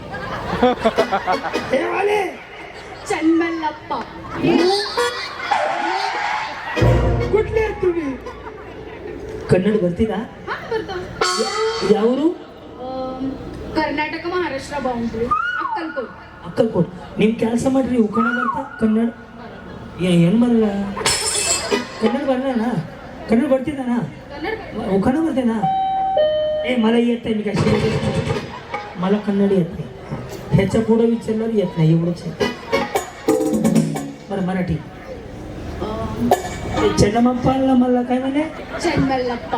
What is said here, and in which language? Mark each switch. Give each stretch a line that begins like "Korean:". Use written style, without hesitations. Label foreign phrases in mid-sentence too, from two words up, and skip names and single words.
Marathi: हे आले चन्मल्लप्पा. कुठले आहेत तुम्ही? कन्नड भरती का? हा करतो. यावरू कर्नाटक महाराष्ट्र बाउंड्री. अक्कलकोट. अक्कलकोट.
Kannada: ನಿಮ್ ಕೆಲಸ ಮಾಡ್ರಿ ಉಕಣ ಬರ್ತಾ ಕನ್ನಡ ಏನು ಬರಲ್ಲ ಕನ್ನಡ ಬರಲ್ಲ ಕನ್ನಡ ಬರ್ತಿದ್ದಾನಾ
Marathi: उखाणा बरतेना ए मला येत नाही मी काय मला कन्नड येत नाही ह्याच्या पुढे विचारणार येत नाही एवढंच आहे बरं मराठी चन्नमप्पाला मला काय म्हणे चन्मल्लप्पा